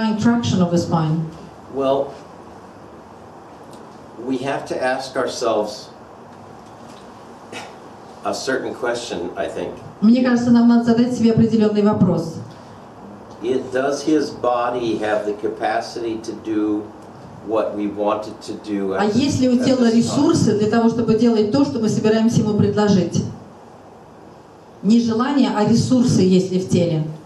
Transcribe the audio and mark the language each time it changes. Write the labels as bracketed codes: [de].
[en] Trying traction of the spine. Well, we have to ask ourselves a certain question, I think. [ru] Мне кажется, нам надо задать себе определенный вопрос. [en] Does his body have the capacity to do what we wanted to do? [ru] А есть ли у тела ресурсы для того, чтобы делать то, что мы собираемся ему предложить? Не желание, а ресурсы есть ли в теле?